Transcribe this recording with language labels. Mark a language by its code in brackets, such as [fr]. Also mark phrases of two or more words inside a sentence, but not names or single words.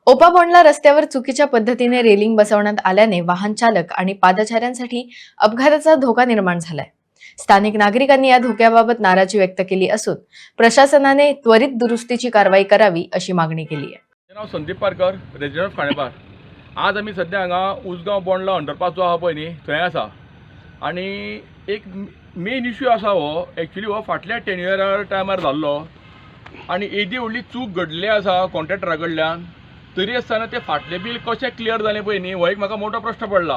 [mr] ओपाबॉन्डला रस्त्यावर चुकीच्या पद्धतीने रेलिंग बसवण्यात आल्याने वाहन चालक आणि पादचाऱ्यांसाठी अपघाताचा धोका निर्माण झालाय। स्थानिक नागरिकांनी या धोक्याबाबत नाराजी व्यक्त केली असून प्रशासनाने त्वरित दुरुस्तीची कारवाई करावी अशी मागणी केली आहे। नाव संदीप पारकर, रेजिडेंट खाणेपार। [kok] आज आम्ही सध्या हांगा उसगांव बोंडला अंडरपास जो आहा पळय न्ही थंय आसा आणि एक [en] main issue [kok] आसा हो एक्चुअली हो फाटल्या टेन्युअर टायमार जाल्लो आणि एदी व्हडली चूक घडली आसा कॉन्ट्रॅक्टरा कडल्यान। तरी आसतना ते फाटले बील कशें क्लियर जालें पळय न्ही हो एक म्हाका मोठो प्रश्न पडला।